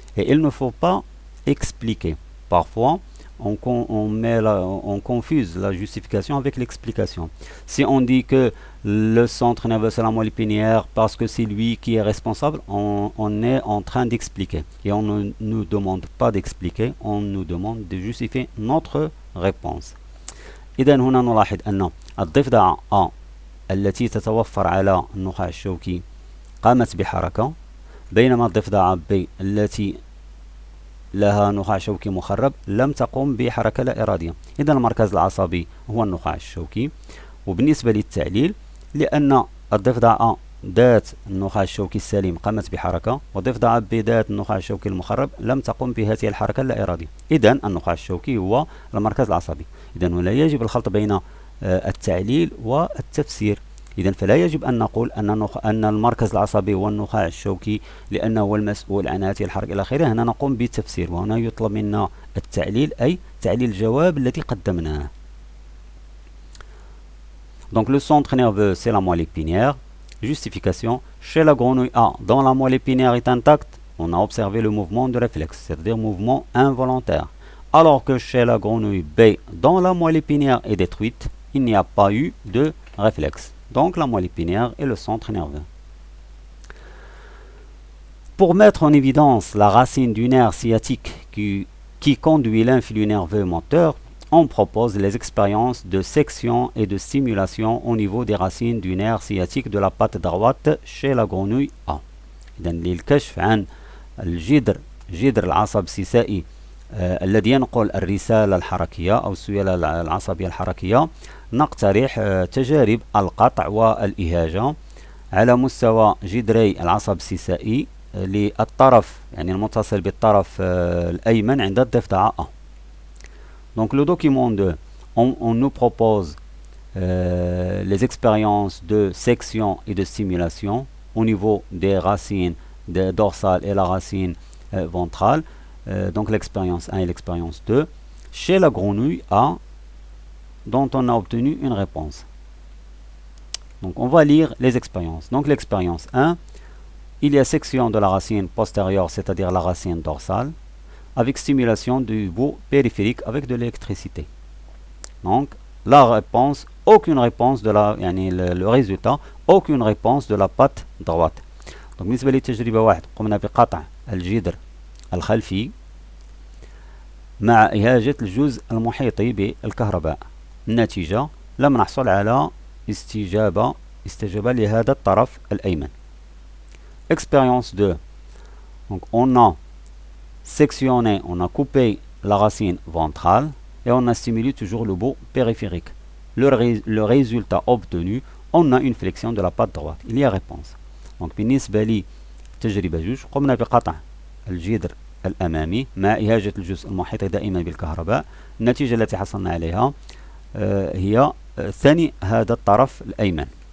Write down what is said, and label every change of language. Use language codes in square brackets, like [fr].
[fr] Et il ne faut pas expliquer. Parfois, on confuse la justification avec l'explication. Si on dit que le centre nerveux c'est la moelle épinière parce que c'est lui qui est responsable, on est en train d'expliquer. Et on ne nous demande pas d'expliquer, on nous demande de justifier notre réponse. [ar] إذا هنا نلاحظ أن الضفدعة A التي تتوفر على النخاع الشوكي قامت بحركة، بينما الضفدعة B التي لها نخاع شوكي مخرب لم تقم بحركة لا إرادية. إذا المركز العصبي هو النخاع الشوكي. وبالنسبة للتعليل، لأن الضفدعة ذات النخاع الشوكي السليم قامت بحركة، وضفدعة B ذات النخاع الشوكي المخرب لم تقم بهذه الحركة اللا إرادية. إذا النخاع الشوكي هو المركز العصبي. إذا هنا يجب الخلط بين التعليل والتفسير. إذا فلا يجب أن نقول أن المركز العصبي هو النخاع الشوكي لأنه هو المسؤول عن هذه الحركة إلى آخره. هنا نقوم بالتفسير، وهنا يطلب منا التعليل أي تعليل الجواب الذي قدمناه. [fr] Donc le centre nerveux, c'est la moelle épinière. Justification, chez la grenouille A, dont la moelle épinière est intacte, on a observé le mouvement de réflexe, c'est-à-dire mouvement involontaire. Alors que chez la grenouille B, dont la moelle épinière est détruite, il n'y a pas eu de réflexe. Donc la moelle épinière est le centre nerveux. Pour mettre en évidence la racine du nerf sciatique qui conduit l'influx nerveux moteur, on propose les expériences de section et de stimulation au niveau des racines du nerf sciatique de la patte droite chez la grenouille A. [ar] إذن للكشف عن جدر العصب السيسائي الذي ينقل الرسالة الحركية أو السيالة العصبية الحركية، نقترح تجارب القطع والإهاجة على مستوى جدري العصب السيسائي للطرف، يعني المتصل بالطرف الأيمن عند الضفدعة A. [fr] Donc le document 2, on nous propose les expériences de section et de stimulation au niveau des racines dorsales et la racine ventrale. Donc l'expérience 1 et l'expérience 2 chez la grenouille A dont on a obtenu une réponse. Donc on va lire les expériences. Donc l'expérience 1, il y a section de la racine postérieure, c'est-à-dire la racine dorsale, avec stimulation du bout périphérique avec de l'électricité. Donc la réponse, aucune réponse de la, يعني le résultat, aucune réponse de la patte droite. [ar] Donc بالنسبة للتجربة 1 قمنا بقطع الجدر الخلفي مع إهاجة الجزء المحيطي بالكهرباء. النتيجة لم نحصل على استجابة لهذا الطرف الأيمن. [fr] Expérience 2. Donc on a sectionné, on a coupé la racine ventrale et on a stimulé toujours le bout périphérique. Le résultat obtenu, on a une flexion de la patte droite. Il y a réponse. [ar] Donc بالنسبة لي تجربة 2 قمنا بقطع الجدر الأمامي مع إهاجة الجزء المحيط دائما بالكهرباء. النتيجة التي حصلنا عليها هي ثاني هذا الطرف الأيمن.